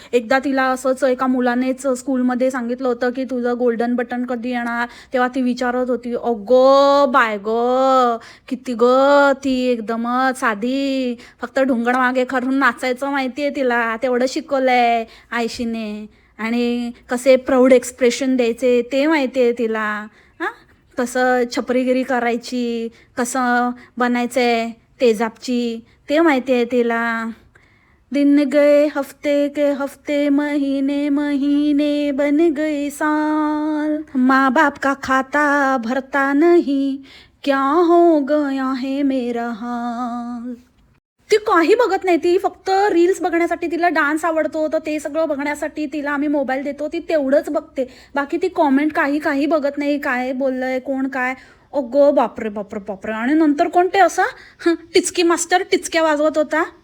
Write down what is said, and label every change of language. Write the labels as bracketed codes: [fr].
[mr] एकदा तिला असंच एका मुलानेच स्कूलमध्ये सांगितलं होतं की तुझं गोल्डन बटन कधी येणार, तेव्हा ती विचारत होती, अगो बाय गो, किती ग ती एकदमच साधी, फक्त ढुंगण मागे करून नाचायचं माहिती आहे तिला, तेवढं शिकवलंय आयशीने, आणि कसे प्राऊड एक्सप्रेशन द्यायचे ते माहिती आहे तिला. हां, कसं छपरीगिरी करायची, कसं बनायचं आहे तेजाबची ते माहिती आहे तिला. [hi] दिन गए हफ्ते के हफ्ते, महीने महीने बन गए साल, माँ बाप का खाता भरता नहीं, क्या हो गया है मेरा हाल. [mr] ती काही बघत नाही, ती फक्त रील्स बघण्यासाठी, तिला डान्स आवडतो तर ते सगळं बघण्यासाठी तिला आम्ही मोबाईल देतो, ती तेवढंच बघते. बाकी ती कॉमेंट काही बघत नाही, काय बोललंय कोण काय. अगो बापरे बापरे बापरे. आणि नंतर कोणते असा टिचकी मास्टर टिचक्या वाजवत होता.